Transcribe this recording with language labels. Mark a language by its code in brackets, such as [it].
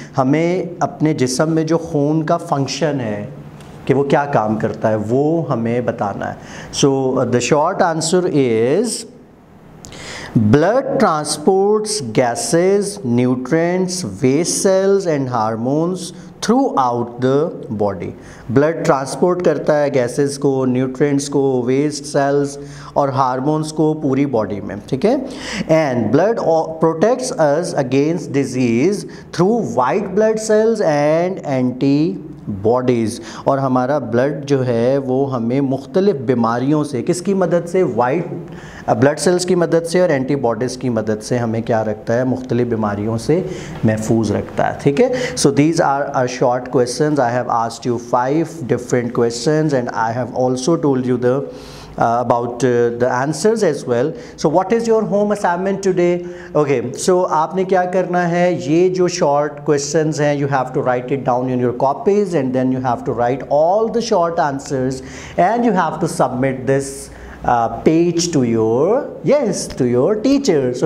[hi] हमें अपने जिस्म में जो खून का फंक्शन है कि वो क्या काम करता है वो हमें बताना है. [en] So the short answer is, blood transports gases, nutrients, waste cells and hormones throughout the body. [hi] Blood transport करता है गैसेस को, न्यूट्रिएंट्स को, वेस्ट सेल्स और हार्मोन्स को पूरी बॉडी में. ठीक है. [en] And blood protects us against disease through white blood cells and antibodies. [hi] और हमारा ब्लड जो है वो हमें मुख्तलिफ़ बीमारियों से, किसकी मदद से? वाइट ब्लड सेल्स की मदद से और एंटीबॉडीज़ की मदद से हमें क्या रखता है? मुख्तलिफ़ बीमारियों से महफूज रखता है. ठीक है. [en] So these are our short questions. I have asked you 5 different questions and I have also told you about the answers as well. So what is your home assignment today? Okay, so [hi] आपने क्या करना है? ये जो short questions हैं, [en] you have to write it down in your copies, and then you have to write all the short answers, and you have to submit this page to your teachers.